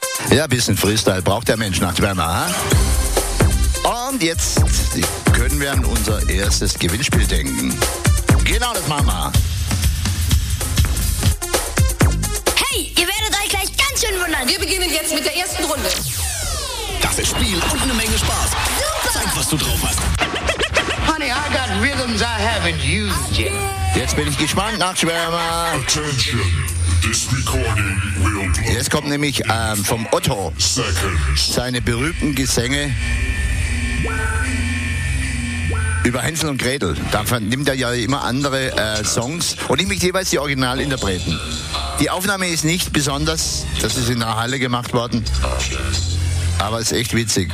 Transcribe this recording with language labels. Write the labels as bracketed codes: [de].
[de] Ja, ein bisschen Freestyle braucht der Mensch nach Werner. Und jetzt können wir an unser erstes Gewinnspiel denken. Genau das machen wir. Hey, ihr werdet euch gleich ganz schön wundern. Wir beginnen jetzt mit der ersten Runde. Das ist Spiel und eine Menge Spaß. Super. Zeig, was du drauf hast. [en] Honey, I got rhythms I haven't used yet. [de] Jetzt bin ich gespannt, Nachtschwärmer. [en] Attention, this recording will play. [de] Jetzt kommt nämlich vom Otto seine berühmten Gesänge über Hänsel und Gretel. Da nimmt er ja immer andere Songs und nimmt jeweils die Originalinterpreten. Die Aufnahme ist nicht besonders, das ist in der Halle gemacht worden. Aber es ist echt witzig.